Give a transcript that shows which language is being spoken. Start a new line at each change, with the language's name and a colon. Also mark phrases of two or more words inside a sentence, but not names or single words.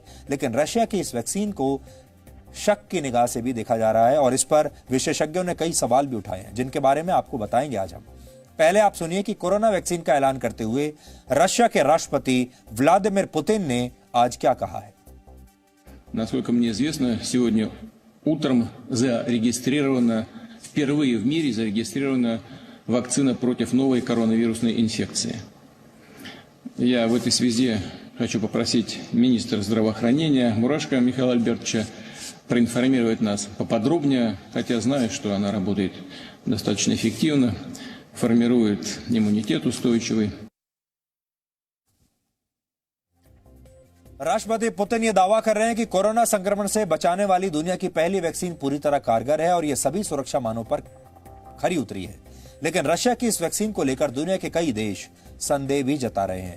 Hindi: लेकिन रशिया की इस वैक्सीन को शक की निगाह से भी देखा जा रहा है और इस पर विशेषज्ञों ने कई सवाल भी उठाए हैं, जिनके बारे में आपको बताएंगे आज हम। पहले आप सुनिए कि
English: corona vaccine
Hindi: का ऐलान करते हुए रशिया के राष्ट्रपति व्लादिमीर पुतिन ने आज क्या कहा है।
Russian: Насколько мне известно, сегодня утром впервые в мире зарегистрирована вакцина против новой коронавирусной инфекции. Я в этой связи хочу попросить министра здравоохранения Мурашко Михаила Альбертовича проинформировать нас поподробнее, хотя знаю, что она работает достаточно эффективно, формирует иммунитет устойчивый.
Hindi: राष्ट्रपति पुतिन ये दावा कर रहे हैं कि कोरोना संक्रमण से बचाने वाली दुनिया की पहली वैक्सीन पूरी तरह कारगर है और ये सभी सुरक्षा मानों पर खरी उतरी है। लेकिन रशिया की इस वैक्सीन को लेकर दुनिया के कई देश संदेह भी जता रहे हैं।